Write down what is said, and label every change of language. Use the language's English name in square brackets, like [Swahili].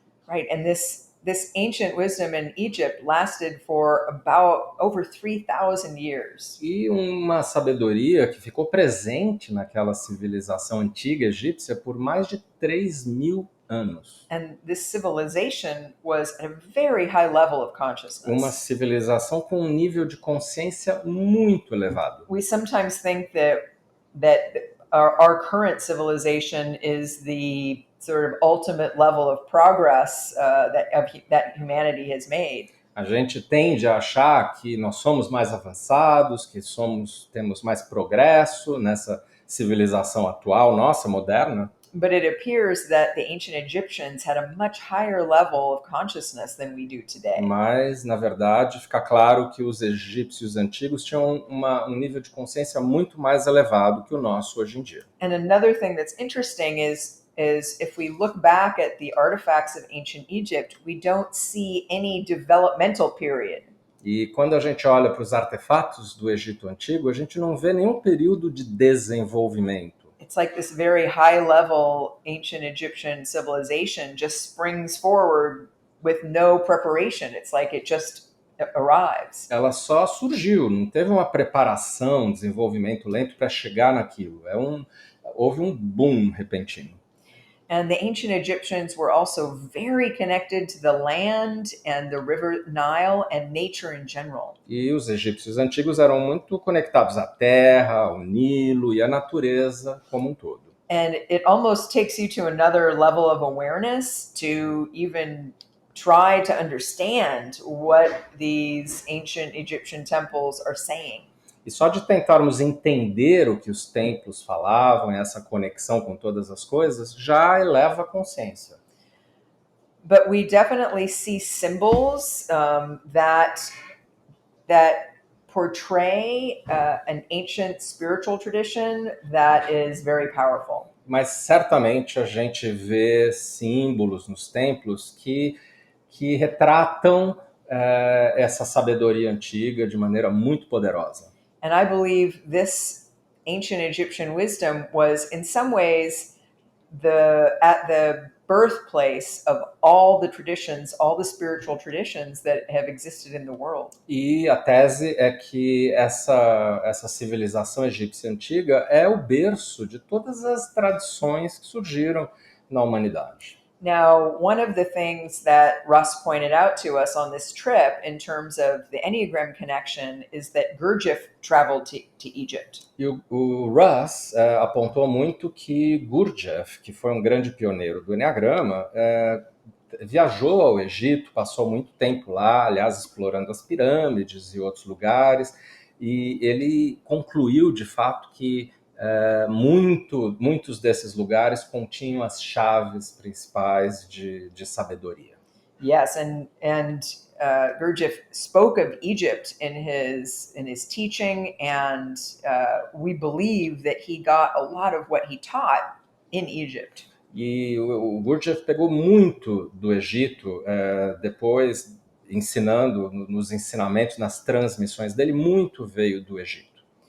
[English] Right, and this ancient wisdom in Egypt lasted for about over 3,000 years. [Portuguese] E uma sabedoria que ficou presente naquela civilização antiga egípcia por mais de 3.000 anos. [English] And this civilization was at a very high level of consciousness. [Portuguese] Uma civilização com um nível de consciência muito elevado. [English] We sometimes think that our current civilization is the sort of ultimate level of progress that humanity has made. [Portuguese] A gente tende a achar que nós somos mais avançados, que temos mais progresso nessa civilização atual, nossa, moderna. [English] But it appears that the ancient Egyptians had a much higher level of consciousness than we do today. [Portuguese] Mas, na verdade, fica claro que os egípcios antigos tinham um nível de consciência muito mais elevado que o nosso hoje em dia. [English] And another thing that's interesting is if we look back at the artifacts of ancient Egypt, we don't see any developmental period. [Portuguese] E quando a gente olha para os artefatos do Egito Antigo, a gente não vê nenhum período de desenvolvimento. [English] It's like this very high-level ancient Egyptian civilization just springs forward with no preparation. It's like it just arrives. [Portuguese] Ela só surgiu, não teve uma preparação, um desenvolvimento lento para chegar naquilo. Houve um boom repentino. [English] And the ancient Egyptians were also very connected to the land and the river Nile and nature in general. [Portuguese] E os egípcios antigos eram muito conectados à terra, ao Nilo e à natureza como um todo. [English] And it almost takes you to another level of awareness to even try to understand what these ancient Egyptian temples are saying. [Portuguese] E só de tentarmos entender o que os templos falavam, essa conexão com todas as coisas, já eleva a consciência. [English] But we definitely see symbols that portray an ancient spiritual tradition that is very powerful. [Portuguese] Mas certamente a gente vê símbolos nos templos que retratam essa sabedoria antiga de maneira muito poderosa. [English] And I believe this ancient Egyptian wisdom was in some ways at the birthplace of all the traditions, all the spiritual traditions that have existed in the world. [Portuguese] E a tese é que essa civilização egípcia antiga é o berço de todas as tradições que surgiram na humanidade. [English] Now, one of the things that Russ pointed out to us on this trip in terms of the Enneagram connection is that Gurdjieff traveled to Egypt. [Portuguese] E o Russ apontou muito que Gurdjieff, que foi um grande pioneiro do Eneagrama, viajou ao Egito, passou muito tempo lá, aliás, explorando as pirâmides e outros lugares, e ele concluiu, de fato, que muitos desses lugares continham as chaves principais de sabedoria. [English] Yes, and Gurdjieff spoke of Egypt in his teaching, and we believe that he got a lot of what he taught in Egypt. [Portuguese] E o Gurdjieff pegou muito do Egito, depois ensinando, nos ensinamentos, nas transmissões dele, muito veio do Egito.